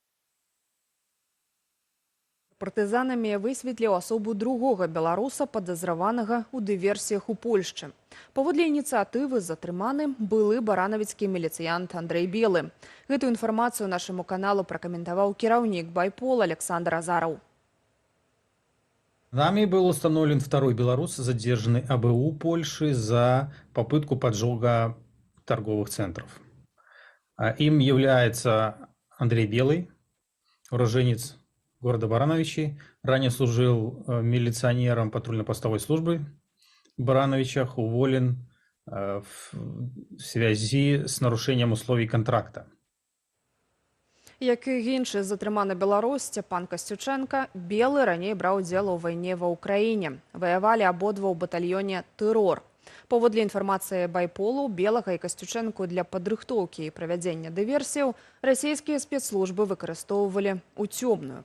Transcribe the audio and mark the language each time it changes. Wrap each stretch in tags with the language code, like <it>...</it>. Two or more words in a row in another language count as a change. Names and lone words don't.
<be>Партызанамі высветліў асобу другога беларуса, падазраванага ў дыверсіях у Польшчы. Паводле ініцыятывы затрыманы былы баранавіцкі міліцыянт Андрэй Белы. Гэтую інфармацыю нашаму каналу пракаментаваў кіраўнік Байпол Александр Азараў.</be> <ru>Нами был установлен второй белорус, задержанный АБУ Польши за попытку поджога торговых центров. Им является Андрей Белый, уроженец города Барановичи, ранее служил милиционером патрульно-постовой службы в Барановичах, уволен в связи с нарушением условий контракта.</ru> <be>Як і іншы затрыманы беларус Сцяпан Касцючэнка, Белы раней браў удзел у вайне ва Ўкраіне. Ваявалі абодва ў батальёне «Тэрор». Паводле інфармацыі Байполу, Белага і Касцючэнку для падрыхтоўкі і правядзення дыверсіяў расійскія спецслужбы выкарыстоўвалі ў цёмную.</be>